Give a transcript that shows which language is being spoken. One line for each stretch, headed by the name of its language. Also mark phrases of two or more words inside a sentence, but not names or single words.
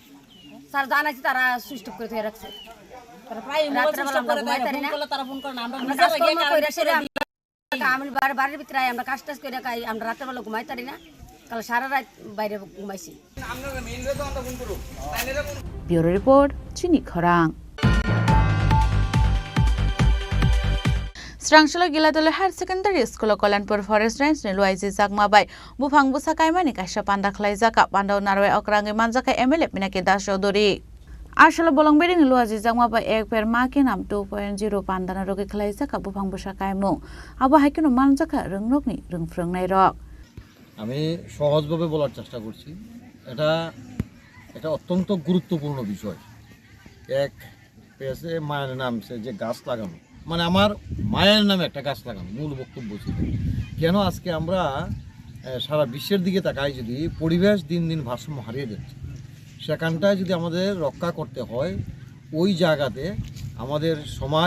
Bangla: স্যার জানাইছি তারা সুইচ অফ করে রাখছে তারা প্রায় রাত্রে বেলা ঘুমাই পারি না তারা ফোন করে না আমরা কইরা সেরে আমি বাড়ির ভিতরে আমরা কাজ টাজ করে আমরা রাত্রে বেলা ঘুমাই পারি না কাল সারা রাত বাইরে ঘুমাইছি
English: bureau report
Kok Borok: চিনি খরাং Srangshala Giladole Higher Secondary School Kolanpur Forest Range ni luaisi jakma bai bufang busa kaimani kaisa panda khlai jaka panda narwai okrangi manjaka MLA Pinaki Das Chaudhary Ashalo Bolongberi ni luaisi jakma bai
Hindi: एक पेड़ माँ के नाम
Kok Borok: 2.0 pandana rogi khlai jaka bufang busa kaimung abo haikino manjaka rungrokni rungfrungnai rok
Bangla: আমি সহজভাবে বলার চেষ্টা করছি এটা অত্যন্ত গুরুত্বপূর্ণ বিষয় এক পেছে মায়ের নামছে যে গাছ লাগানো মানে আমার মায়ের নামে একটা গাছ লাগানো মূল বক্তব্য ছিল। কেন আজকে আমরা সারা বিশ্বের দিকে তাকাই, যদি পরিবেশ দিন দিন ভারসাম্য হারিয়ে যাচ্ছে, সেখানটায় যদি আমাদের রক্ষা করতে হয়, ওই জায়গাতে আমাদের সমাজ,